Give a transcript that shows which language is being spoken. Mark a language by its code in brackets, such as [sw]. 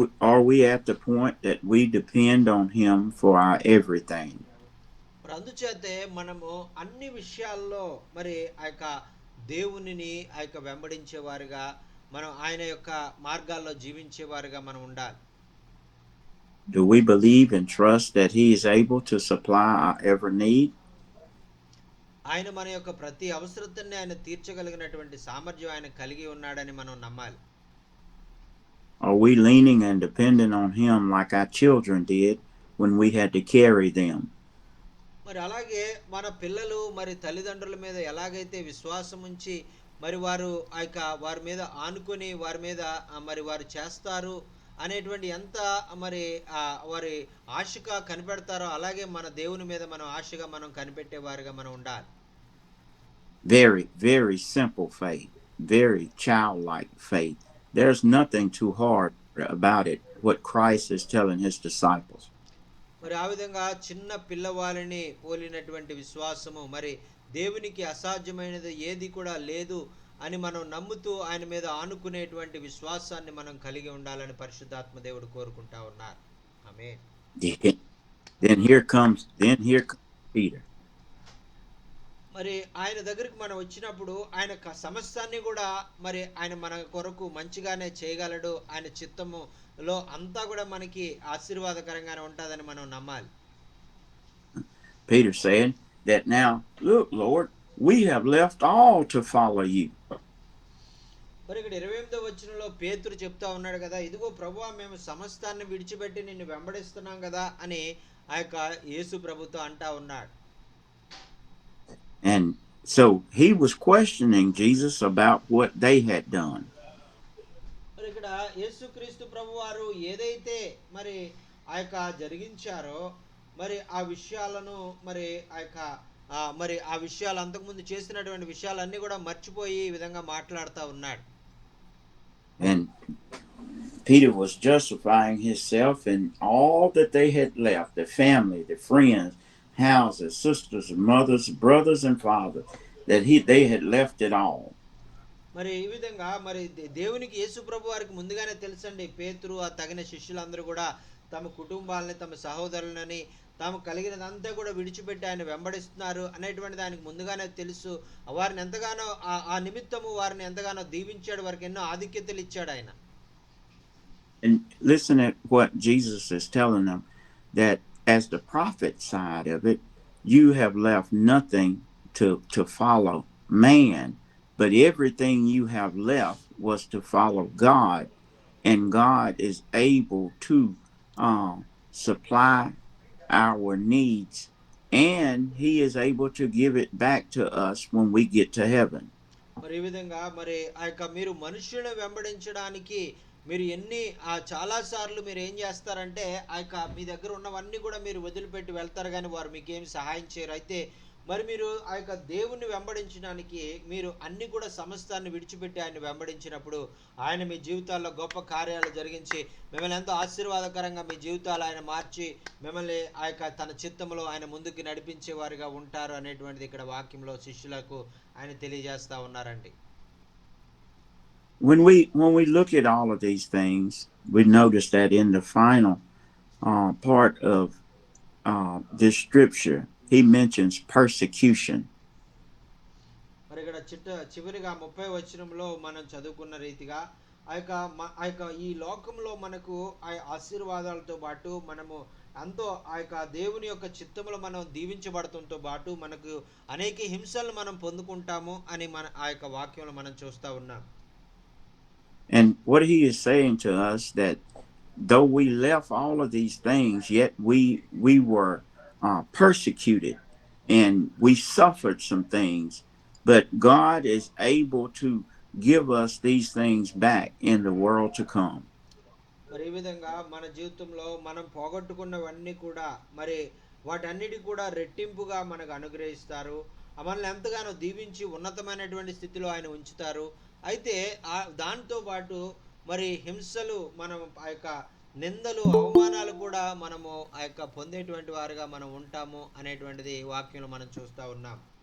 [en] Are we at the point that we depend on him for our everything? [te] మరి అందుచేతే మనము అన్ని విషయాల్లో మరి ఆ యొక్క దేవునిని ఆ యొక్క వెంబడించేవారుగా, మనం ఆయన యొక్క మార్గాల్లో జీవించేవారుగా మనం ఉండాలి. [en] Do we believe and trust that he is able to supply our every need? [te] ఆయన మన యొక్క ప్రతి అవసరతని ఆయన తీర్చగలిగినటువంటి సామర్థ్యం ఆయన కలిగి ఉన్నాడని మనం నమ్మాలి. [en] Are we leaning and depending on him like our children did when we had to carry them? [te] మరి అలాగే మన పిల్లలు మరి తల్లిదండ్రుల మీద ఎలాగైతే విశ్వాసం ఉంచి మరి వారు ఆ యొక్క వారి మీద ఆనుకొని వారి మీద మరి వారు చేస్తారు అనేటువంటి ఎంత మరి వారి ఆశగా కనిపెడతారో అలాగే మన దేవుని మీద మనం ఆశగా మనం కనిపెట్టే వారిగా మనం ఉండాలి. [en] Very, very simple faith, very childlike faith. There's nothing too hard about it, what Christ is telling his disciples. [te] మరి ఆ విధంగా చిన్న పిల్లవాళ్ళని పోలినటువంటి విశ్వాసము, మరి దేవునికి అసాధ్యమైనది ఏది కూడా లేదు అని మనం నమ్ముతూ ఆయన మీద ఆనుకునేటువంటి విశ్వాసాన్ని మనం కలిగి ఉండాలని పరిశుద్ధాత్మ దేవుడు కోరుకుంటా ఉన్నారు. ఆమేన్. [en] Then here comes Peter. [te] మరి ఆయన దగ్గరికి మనం వచ్చినప్పుడు ఆయన సమస్తాన్ని కూడా మరి ఆయన మన కొరకు మంచిగానే చేయగలడు. ఆయన చిత్తములో అంతా కూడా మనకి ఆశీర్వాదకరంగానే ఉంటుందని మనం నమ్మాలి. [en] Peter said that, now look, Lord, we have left all to follow you. [te] మరి ఇక్కడ 28వ వచనంలో పేతురు చెప్తా ఉన్నాడు కదా, ఇదిగో ప్రభువా మేము సమస్తాన్ని విడిచిపెట్టి నిన్ను వెంబడిస్తున్నాం కదా అని ఆ యొక్క యేసు ప్రభుతో అంటా ఉన్నాడు. [en] And so he was questioning Jesus about what they had done. [te] మరి ఇక్కడ యేసుక్రీస్తు ప్రభువారు ఏదైతే మరి ఆ యొక్క జరిగించారో మరి ఆ విషయాలను మరి ఆ యొక్క మరి ఆ విషయాలు అంతకుముందు చేసినటువంటి విషయాలన్నీ కూడా మర్చిపోయి ఈ విధంగా మాట్లాడుతూ ఉన్నాడు. [en] And Peter was justifying himself and all that they had left, the family, the friends, houses, sisters, mothers, brothers and fathers, that they had left it all. [te] మరి ఈ విధంగా మరి దేవునికి యేసు ప్రభు వారికి ముందుగానే తెలుసండి, పేతురు ఆ తగిన శిష్యులందరూ కూడా తమ కుటుంబాలని తమ సహోదరులని తాము కలిగినదంతా కూడా విడిచిపెట్టి ఆయన వెంబడిస్తున్నారు అనేటువంటిది ఆయనకు ముందుగానే తెలుసు. వారిని ఎంతగానో ఆ నిమిత్తము వారిని ఎంతగానో దీవించాడు, వారికి ఎన్నో ఆధిక్యతలు ఇచ్చాడు ఆయన. [en] And listen at what Jesus is telling them, that as the prophet side of it, you have left nothing to follow man, but everything you have left was to follow God, and God is able to supply our needs, and he is able to give it back to us when we get to heaven. [te] మరి ఈ విధంగా మరి ఆ యొక్క మీరు మనుషులను వెంబడించడానికి మీరు చాలా సార్లు మీరు ఏం చేస్తారంటే ఆ యొక్క మీ దగ్గర ఉన్నవన్నీ కూడా మీరు వదిలిపెట్టి వెళ్తారు, కానీ వారు మీకేం సహాయం చేయరు. అయితే మరి మీరు ఆ యొక్క దేవుణ్ణి వెంబడించడానికి మీరు అన్ని కూడా సమస్తాన్ని విడిచిపెట్టి ఆయన వెంబడించినప్పుడు ఆయన మీ జీవితాల్లో గొప్ప కార్యాలు జరిగించి మిమ్మల్ని ఎంతో ఆశీర్వాదకరంగా మీ జీవితాలు ఆయన మార్చి మిమ్మల్ని ఆ యొక్క తన చిత్తములో ఆయన ముందుకు నడిపించే వారిగా ఉంటారు అనేటువంటిది ఇక్కడ వాక్యంలో శిష్యులకు ఆయన తెలియజేస్తా ఉన్నారండి. [en] When we look at all of these things, we notice that in the final part of this scripture, he mentions persecution. [te] మరి ఇక్కడ చివరిగా 30వ వచనంలో మనం చదువుకున్న రీతిగా ఆ యొక్క ఈ లోకంలో మనకు ఆ ఆశీర్వాదాలతో పాటు మనము ఎంతో ఆ యొక్క దేవుని యొక్క చిత్తములో మనం దీవించబడటంతో పాటు మనకు అనేక హింసలు మనం పొందుకుంటాము అని మన ఆ యొక్క వాక్యంలో మనం చూస్తా ఉన్నాం. [en] And what he is saying to us, that though we left all of these things, yet we were persecuted and we suffered some things, but God is able to give us these things back in the world to come. [te] మరి ఈ విధంగా మన జీవితంలో మనం పోగొట్టుకున్నవన్నీ కూడా మరి వాటన్నిటి కూడా రెట్టింపుగా మనకు అనుగ్రహిస్తారు. మనల్ని ఎంతగానో దీవించి ఉన్నతమైనటువంటి స్థితిలో ఆయన ఉంచుతారు. అయితే దాంతో పాటు మరి హింసలు మనం ఆ యొక్క నిందలు అవమానాలు కూడా మనము ఆ యొక్క పొందేటువంటి వారుగా మనం ఉంటాము అనేటువంటిది వాక్యంలో మనం చూస్తా ఉన్నాం.